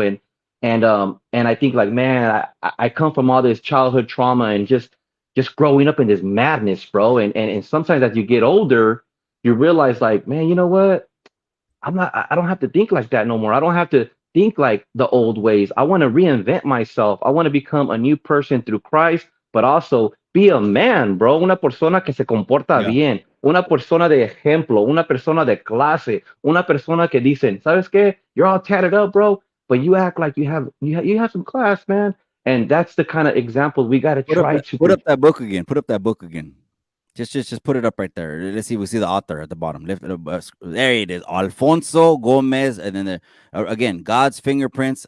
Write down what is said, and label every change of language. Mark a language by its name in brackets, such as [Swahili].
[English] And I think like, man, I come from all this childhood trauma and just growing up in this madness, bro. And sometimes as you get older, you realize like, man, you know what? I don't have to think like that no more. I don't have to think like the old ways. I want to reinvent myself. I want to become a new person through Christ, but also be a man, bro. [Spanish] Una persona que se comporta [English] Yeah. [Spanish] bien, una persona de ejemplo, una persona de clase, una persona que dicen, ¿sabes qué? [English] You're all tatted up, bro, but you act like you have some class, man. And that's the kind of example we got to try to Put up that book again. Put up that book again. Just put it up right there. Let's see. We see the author at the bottom. Lift it up. There it is. Alfonso Gomez, and then again, God's fingerprints.